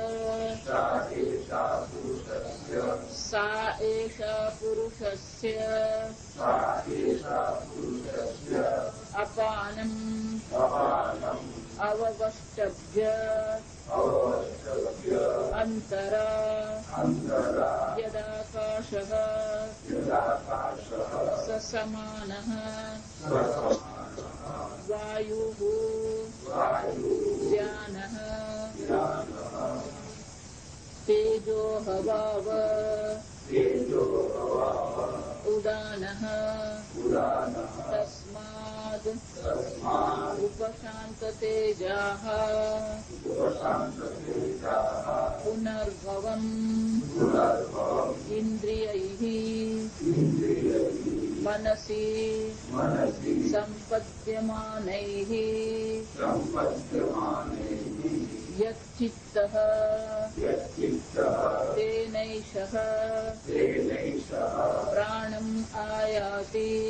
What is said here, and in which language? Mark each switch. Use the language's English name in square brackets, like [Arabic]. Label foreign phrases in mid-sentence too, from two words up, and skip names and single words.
[Sanskrit] अपानम् अववष्टभ्य अन्तरा यदाकाशः स समानः वायुः ज्ञानः तेजो हवाव उदानः तस्मै उपशान्त तेजाः पुनर्भवम् इन्द्रियैः मनसि सम्पद्यमानैः यच्चित्तः तेनैषः प्राणम् आयाति